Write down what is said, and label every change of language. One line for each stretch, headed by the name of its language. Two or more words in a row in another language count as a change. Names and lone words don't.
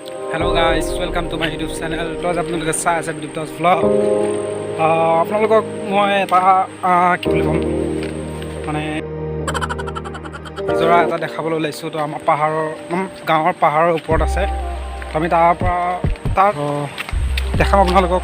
English: Hello guys welcome to my YouTube channel.
Hindi: तो आज
Assamese: আপোনালোকে চাই আছে বিদ্যুৎ ব্লগ। আপোনালোকক মই এটা কি বুলি ক'ম মানে নিজৰা এটা দেখাবলৈ ওলাইছোঁ। তো আমাৰ গাঁৱৰ পাহাৰৰ ওপৰত আছে। তো আমি তাৰ দেখাম আপোনালোকক।